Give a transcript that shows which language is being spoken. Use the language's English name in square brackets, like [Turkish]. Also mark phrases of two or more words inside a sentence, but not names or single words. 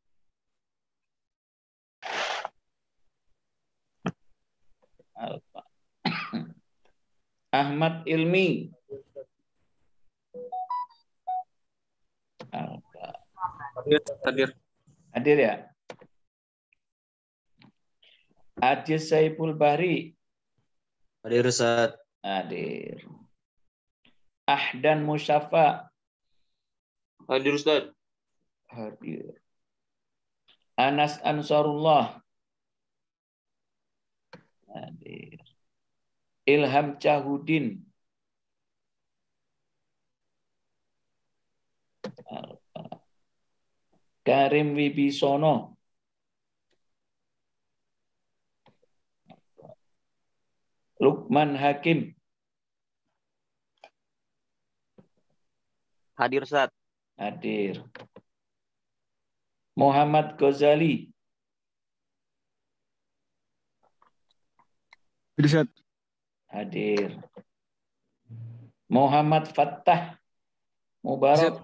[Indonesian] Alpa. Ahmad Ilmi. Alpa. Hadir. Hadir ya? Aziz Saiful Bahri. Hadir, Ustaz. Hadir. Ahdan Musyafa. Hadir Ustaz. Hadir. Anas Ansarullah. Hadir. Ilham Cahudin. Karim Wibisono. Lukman Hakim. Hadir, Ustaz. Hadir. Muhammad Ghazali. Hadir Ustaz. Hadir. Muhammad Fattah Mubarak.